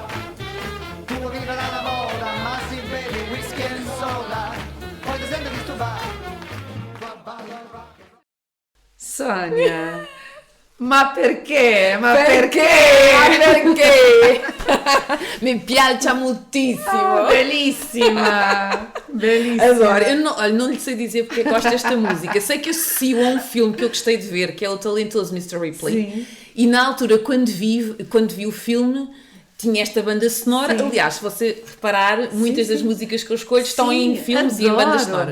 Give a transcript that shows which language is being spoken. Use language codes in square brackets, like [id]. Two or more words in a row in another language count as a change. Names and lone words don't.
[it] Tu vuoi vivere alla moda, ma si beve whisky e soda, poi ti senti disturbato. Sónia, ma perché? Ma Perché? Mi piace moltissimo. Bellissima! Bellissima! Adoro. [pt] Eu não lhe sei dizer porque gosto desta música. Sei que associo a um filme que eu gostei de ver, que é o Talentoso Mr. Ripley. Sim. E na altura, quando vi o filme, tinha esta banda sonora. Sim. Aliás, se você reparar, muitas Sim, das sim. músicas que eu escolho estão Sim, em filmes e em bandas sonoras.